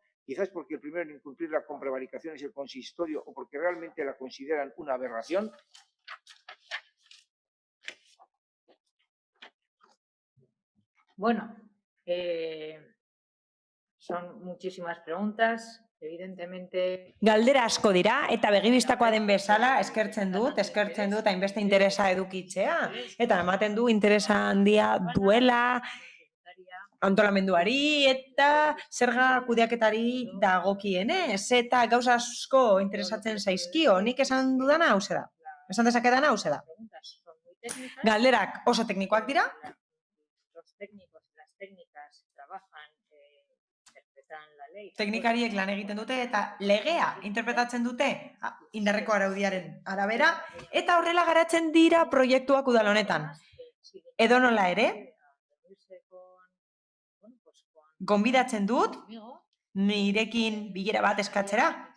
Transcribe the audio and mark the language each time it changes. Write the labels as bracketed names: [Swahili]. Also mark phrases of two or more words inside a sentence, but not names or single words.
[Spanish] Quizás porque el primero en incumplirla con prevaricación es el consistorio o porque realmente la consideran una aberración. Bueno, son muchísimas preguntas, evidentemente. [Basque] Galdera asko dira, eta begibistakoa den bezala eskertzen dut hainbeste interesa edukitzea. Eta ematen du interesa handia duela antolamenduari eta zerga kudeaketari dagokienez. Eta gauza asko interesatzen zaizkio, nik esan dudana hauze da. Esan dezakedana hauze da. Galderak oso teknikoak dira. [Spanish] Los técnicos y las técnicas trabajan, interpretan la ley. [Basque] Teknikariek lan egiten dute eta legea interpretatzen dute indarreko araudiaren arabera eta horrela garatzen dira proiektuak udal honetan. Edonola ere, gonbidatzen dut nirekin bilera bat eskatzera.